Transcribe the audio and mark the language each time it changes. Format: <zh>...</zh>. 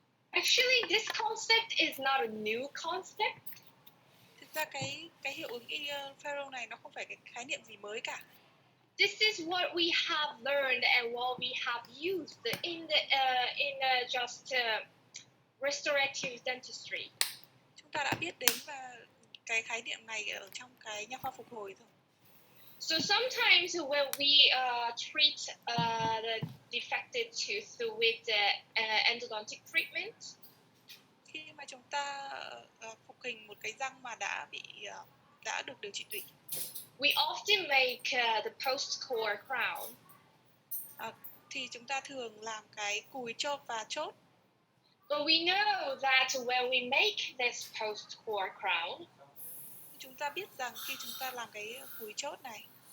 <en>Actually, this concept is not a new concept.</en> <vi>Thực ra cái hiệu ứng Faro này nó không phải cái khái niệm gì mới cả.</vi> <en>This is what we have learned and what we have used in just restorative dentistry.</en> <vi>Chúng ta đã biết đến và cái khái niệm này ở trong cái nha khoa phục hồi rồi.</vi> <en>So sometimes when we treat the defected tooth with endodontic treatment,</en> <vi>khi mà chúng ta phục hình một cái răng mà đã được điều trị tủy,</vi> <en>we often make the post-core crown.</en> <vi>Thì chúng ta thường làm cái cùi chốt và chốt.</vi> <en>But we know that when we make this post-core crown,</en> <vi>chúng ta biết rằng khi chúng ta làm cái cùi chốt này,</vi>